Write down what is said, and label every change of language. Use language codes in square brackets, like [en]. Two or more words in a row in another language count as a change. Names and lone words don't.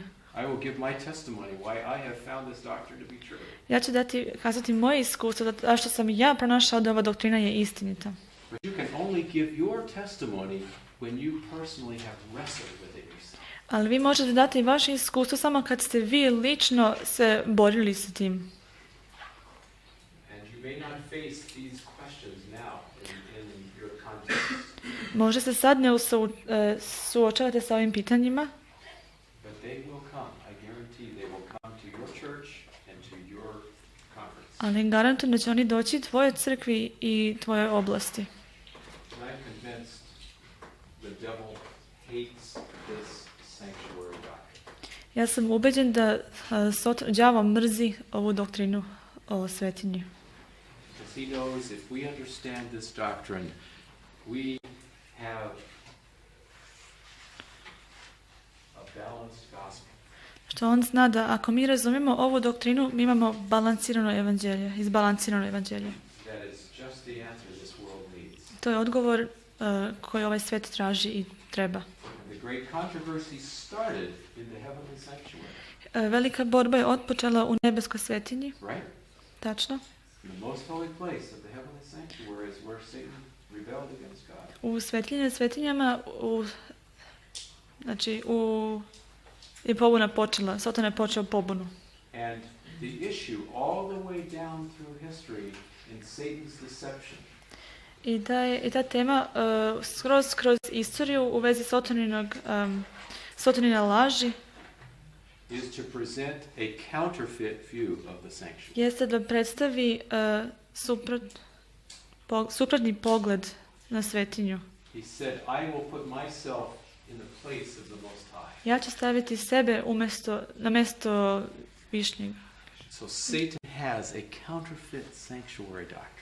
[en] I will give my testimony why I have found this doctrine to be true. [sr] Ja ću kazati moje iskustvo da što sam ja pronašao da ova doktrina je istinita. [en] But you can only give your testimony when you personally have wrestled with it yourself. [sr] Ali vi možete dati vaše iskustvo samo kad ste vi lično se borili sa tim. [en] And you may not face these questions now in your context. [sr] Možda se sad ne suočavate sa ovim pitanjima, [en] But they will come. I guarantee they will come to your church and to your conference. [sr] ali garantujem da će oni doći tvojoj crkvi i tvojoj oblasti. [en] And I'm convinced the devil hates this sanctuary doctrine. [sr] Ja sam ubeđen da đavo mrzi ovu doktrinu o svetinji. [en] Because he knows if we understand this doctrine, we have a balanced gospel. [sr] Što on zna da ako mi razumijemo ovu doktrinu, mi imamo balansirano evanđelje, izbalansirano evanđelje. [en] That is just the answer this world needs. [sr] To je odgovor koji ovaj svijet traži i treba. [en] And the great controversy started in the heavenly sanctuary. [sr] Velika borba je otpočela u nebeskoj svetinji, [en] Right? [sr] tačno. [en] In the most holy place of the heavenly sanctuary is where Satan rebelled against God. [sr] U svetinjama, je pobuna počela, Satan je počeo pobunu. [en] And the issue all the way down through history in Satan's deception [sr] I ta tema kroz istoriju u vezi Satanine laži [en] is to present a counterfeit view of the sanctuary. [sr] jeste da predstavi suprotni pogled na svetinju. [en] He said, I will put myself in the place of the Most High. [sr] Ja ću staviti sebe na mjesto Višnjeg. [en] So Satan has a counterfeit sanctuary doctrine.